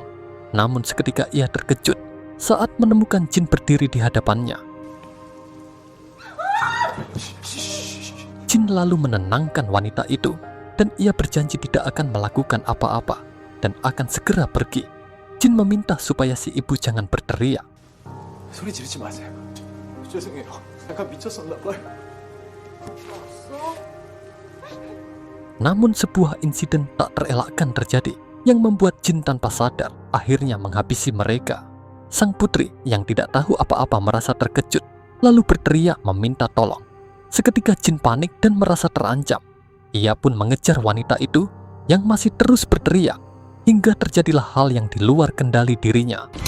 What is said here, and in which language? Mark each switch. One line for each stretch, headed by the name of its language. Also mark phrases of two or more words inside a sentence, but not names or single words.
Indonesian: Namun seketika ia terkejut saat menemukan Jin berdiri di hadapannya. Jin lalu menenangkan wanita itu, dan ia berjanji tidak akan melakukan apa-apa dan akan segera pergi. Jin meminta supaya si ibu jangan berteriak.
Korean: 소리 지르지 마세요. 죄송해요. 약간 미쳤었나 봐요.
Indonesian: Namun sebuah insiden tak terelakkan terjadi yang membuat Jin tanpa sadar akhirnya menghabisi mereka. Sang putri yang tidak tahu apa-apa merasa terkejut, lalu berteriak meminta tolong. Seketika Jin panik dan merasa terancam. Ia pun mengejar wanita itu yang masih terus berteriak, hingga terjadilah hal yang di luar kendali dirinya.